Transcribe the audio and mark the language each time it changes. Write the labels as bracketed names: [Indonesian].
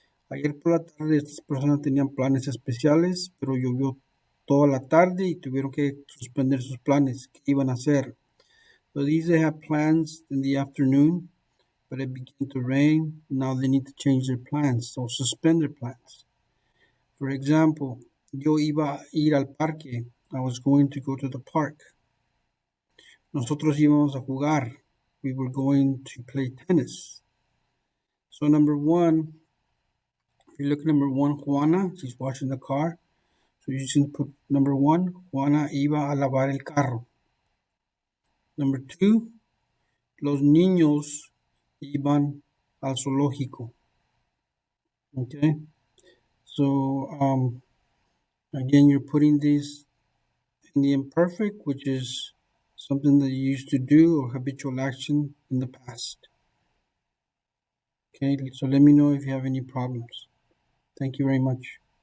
[Spanish] Ayer por la tarde estas personas tenían planes especiales, pero llovió toda la tarde y tuvieron que suspender sus planes. ¿Qué iban a hacer? [English] So these they had plans in the afternoon, but it began to rain. Now they need to change their plans or suspend their plans. For example, [Spanish] yo iba a ir al parque. [English] I was going to go to the park. [Spanish] Nosotros íbamos a jugar. [English] We were going to play tennis. So number one, if you look at number one, Juana, she's washing the car. So you can put number one, [Spanish] Juana iba a lavar el carro. [English] Number two, [Spanish] los niños iban al zoológico. [English] Okay, so again, you're putting these in the imperfect, which is something that you used to do or habitual action in the past. Okay, so let me know if you have any problems. Thank you very much.